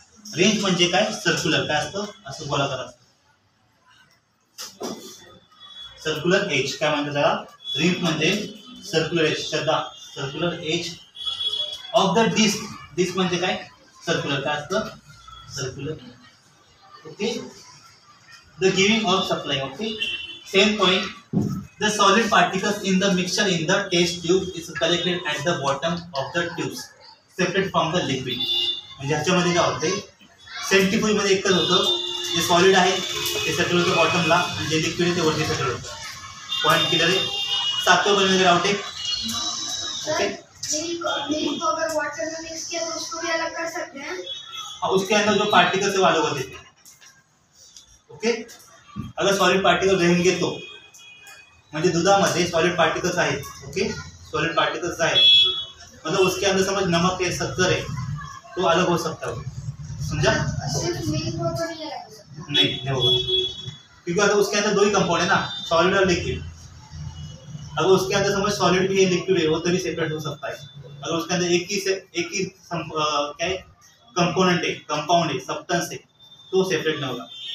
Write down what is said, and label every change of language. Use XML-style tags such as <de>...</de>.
<mr>Range म्हणजे काय circular, काय असतं असं गोलाकार असतं, सर्क्युलर एज. काय म्हणतात त्याला, रेंज म्हणजे circular age. Shraddha,</mr> <en>Circular edge of the disc.</en> <mr>Disk म्हणजे काय सर्क्युलर, काय असतं circular.</mr> <en>Okay, the giving off supply. Okay, same point the solid particles in the mixture in the test tube is collected at the bottom of the tubes separate from the liquid.</en> <mr>म्हणजे ह्याच्यामध्ये काय होते, centrifuge मध्ये एकच होतं, जे solid आहे ते सेटल होतं बॉटमला आणि जे लिक्विड आहे ते वरती सेटल होतं. पॉईंट क्लियर आहे.</mr> <hi>सातवें पॉइंट में डाउट है, ओके मिल्क को अगर वाटर में मिक्स किया तो उसको भी अलग कर सकते हैं. हाँ, उसके अंदर जो पार्टिकल्स है वो अलग हो देते हैं.</hi> <mr>ओके,</mr> <hi>अगर सॉलिड पार्टिकल रहेंगे तो</hi> <mr>म्हणजे दुधामध्ये सॉलिड पार्टिकल्स आहेत.</mr> <hi>ओके, सॉलिड पार्टिकल्स आहेत मतलब उसके अंदर समझ नमक है, शक्कर है, तो अलग हो सकता है. समझा, सिर्फ मिल्क को तो नहीं अलग हो सकता. नहीं होगा, क्योंकि अगर उसके अंदर दो ही कंपाउंड है ना, सॉलिड और लिक्विड. अगर उसके अंदर समझ सॉलिड भी है लिक्विड है, वो तभी सेपरेट हो सकता है. अगर उसके अंदर एक ही क्या है कंपोनेंट है, कंपाउंड है, सब्सटेंस है, तो सेपरेट नहीं होगा.</hi>